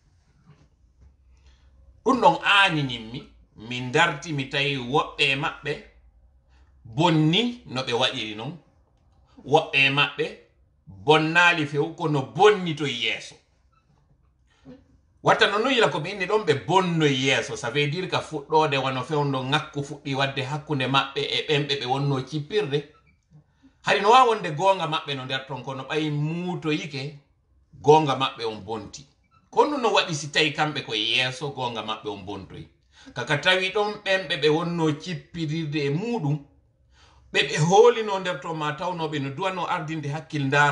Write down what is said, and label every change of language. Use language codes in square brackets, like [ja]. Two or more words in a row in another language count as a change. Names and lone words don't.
[ff] ɗum ɗon aaninimmi min darti mi tawi woɓɓe e maɓɓe bonni no ɓe waɗiri non woɓɓe e maɓɓe bonnali few kono bonni to yeeso watta no yila ko ɓe inni ɗon ɓe bonno yeeso [fr] ça veut dire [ff] ka fuɗɗode wano fewndo ngakku fuɗɗi wadde hakkunde maɓɓe e ɓemɓe ɓe wonno cippirde hari no wawi wonde gonga maɓɓe no nder ton kono ɓayi muutoyike gonga maɓɓe on bonti kono no waɗi si tawi kamɓe ko yeeso gonga maɓɓe on bontoyi kaka tawi ɗon ɓemɓe ɓe wonno cippirirde e muɗum ɓe hoolino nder to ma tawnoɓe no duwano ardinde hakkil ndara